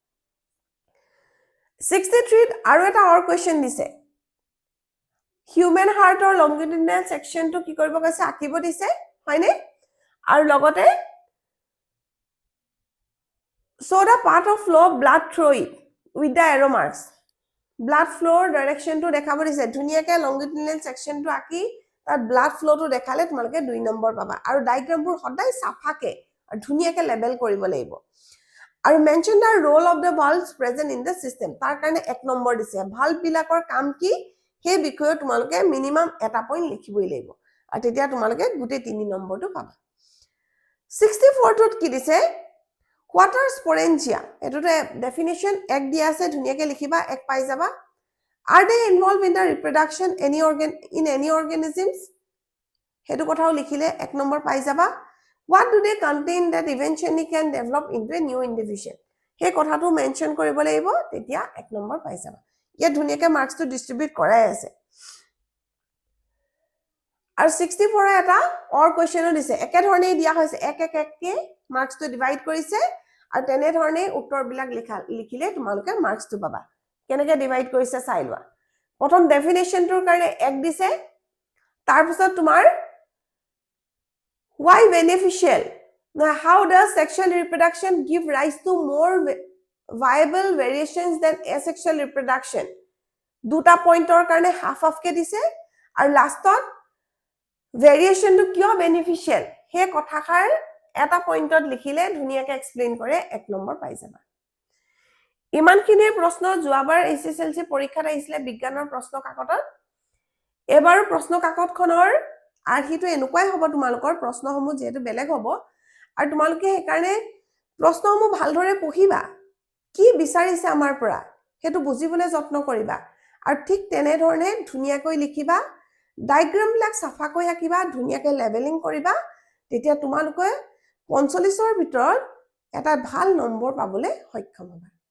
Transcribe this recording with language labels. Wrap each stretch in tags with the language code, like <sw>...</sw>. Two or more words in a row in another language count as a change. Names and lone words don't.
<as>63 আৰু এটা</as> <en>or question</en> <as>দিছে</as> <en>human heart's longitudinal</en> <as>সেকশনটো কি কৰিব কৈছে আঁকিব দিছে হয়নে আৰু লগতে</as> <en>so the part of flow blood through it with the arrow marks blood flow direction to</en> <as>দেখাব দিছে ধুনিয়াকে লংগিটিউডিনেল সেকশনটো আঁকি তাত</as> <en>blood flow to</en> <as>দেখালে তোমালোকে 2 নম্বৰ পাবা আৰু ডায়াগ্ৰামবোৰ সদায় সাফাকে আৰু ধুনিয়াকে লেবেল কৰিব লাগিব আৰু মেনশন</as> <en>the role of the valves present in the system</en> <as>তাৰ কাৰণে 1 নম্বৰ দিছে ভালভ বিলাকৰ কাম কি হে বিষয়ে তোমালোকে মিনিমাম এটা পইণ্ট লিখিবই লাগিব আৰু তেতিয়া তোমালোকে গুটে 3 নম্বৰটো পাবা 64 টোত কি দিছে</as> <en>What are sporangia?</en> <as>এটোতে definition এক দিয়া আছে ধুনিয়াকে লিখিবা এক পাই যাবা</as> <en>Are they involved in the reproduction in any organisms? হেতু কথাও লিখিলে 1 নম্বৰ পাই যাবা What do they contain that eventually can develop into a new individual?</en> <as>হে কথাটো মেনশন কৰিব লাগিব তেতিয়া 1 নম্বৰ পাই যাবা ইয়া ধুনিয়াকে মাৰ্কসটো ডিস্ট্ৰিবিউট কৰাই আছে আৰু 64 এটা</as> <en>or question</en> <as>দিছে একে ধৰণে দিয়া হৈছে এক কে মাৰ্কসটো ডিভাইড কৰিছে আৰু তেনে ধৰণে উত্তৰবিলাক লিখিলে তোমালোকে মাৰ্কসটো পাবা কেনেকৈ ডিভাইড কৰিছে চাই লোৱা প্ৰথম ডেফিনেশনটোৰ কাৰণে এক দিছে তাৰ পিছত তোমাৰ</as> <en>why beneficial now how does sexual reproduction give rise to more viable variations than asexual reproduction দুটা পইণ্টৰ কাৰণে হাফ হাফকে দিছে আৰু</en> <as>লাষ্টত ভেৰিয়েশ্যনটো কিয় বেনিফিচিয়েল সেই কথাষাৰ এটা পইণ্টত লিখিলে ধুনীয়াকৈ এক্সপ্লেইন কৰে 1 নম্বৰ পাই যাবা ইমানখিনিৰ প্ৰশ্ন যোৱাবাৰ এছএছএলসি পৰীক্ষাত আহিছিলে বিজ্ঞানৰ প্ৰশ্ন কাকতত এবাৰ প্ৰশ্ন কাকতখনৰ আৰ্হিটো এনেকুৱাই হ'ব তোমালোকৰ প্ৰশ্নসমূহ যেহেতু বেলেগ হ'ব আৰু তোমালোকে সেইকাৰণে প্ৰশ্নসমূহ ভালদৰে পঢ়িবা কি বিচাৰিছে আমাৰ পৰা সেইটো বুজিবলৈ যত্ন কৰিবা আৰু ঠিক তেনেধৰণে ধুনীয়াকৈ লিখিবা ডায়াগ্ৰামবিলাক চাফাকৈ আঁকিবা ধুনীয়াকৈ লেবেলিং কৰিবা তেতিয়া তোমালোকে 45ৰ ভিতৰত এটা ভাল নম্বৰ পাবলৈ সক্ষম হ'বা</as>